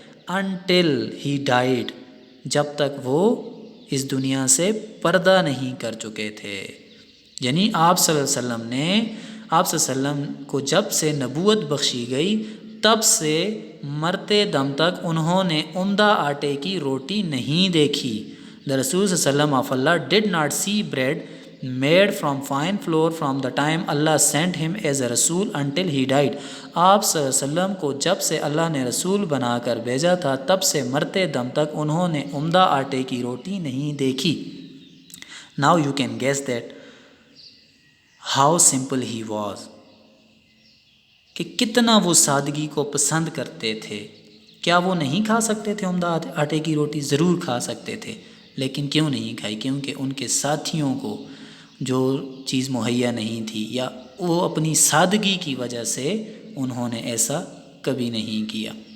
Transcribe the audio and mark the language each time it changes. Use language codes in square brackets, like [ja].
[ur] Until he died, جب تک وہ اس دنیا سے پردہ نہیں کر چکے تھے. یعنی آپ صلی اللہ علیہ وسلم نے, آپ صلی اللہ علیہ وسلم کو جب سے نبوت بخشی گئی تب سے مرتے دم تک انہوں نے عمدہ آٹے کی روٹی نہیں دیکھی. [en] The Rasul صلی اللہ علیہ وسلم of Allah did not see bread made from fine flour from the time Allah sent him as a Rasul until he died. [ur] آپ صلی اللہ علیہ وسلم کو جب سے اللہ نے رسول بنا کر بھیجا تھا تب سے مرتے دم تک انہوں نے عمدہ آٹے کی روٹی نہیں دیکھی. [en] Now you can guess that how simple he was, کہ کتنا وہ سادگی کو پسند کرتے تھے. [ur] کیا وہ نہیں کھا سکتے تھے عمدہ آٹے کی روٹی؟ ضرور کھا سکتے تھے, لیکن کیوں نہیں کھائی؟ کیونکہ ان کے ساتھیوں کو جو چیز مہیا نہیں تھی, یا وہ اپنی سادگی کی وجہ سے انہوں نے ایسا کبھی نہیں کیا.